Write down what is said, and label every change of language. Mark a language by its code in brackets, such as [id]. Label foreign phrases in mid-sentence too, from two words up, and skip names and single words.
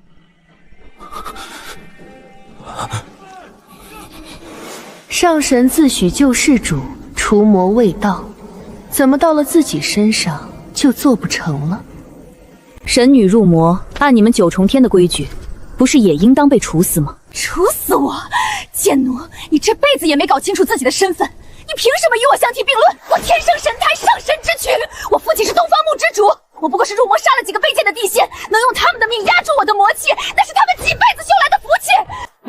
[zh] 上神自詡救世主，除魔衛道，怎麼到了自己身上就做不成了？神女入魔，按你們九重天的規矩，不是也應當被處死嗎？處死我！賤奴，你這輩子也沒搞清楚自己的身份，你憑什麼與我相提並論？我天生神胎，上神之軀，我父親是東方木之主，我不過是入魔殺了幾個卑賤的地仙，能用他們的命壓住我的魔氣，那是他們幾輩子修來的福氣。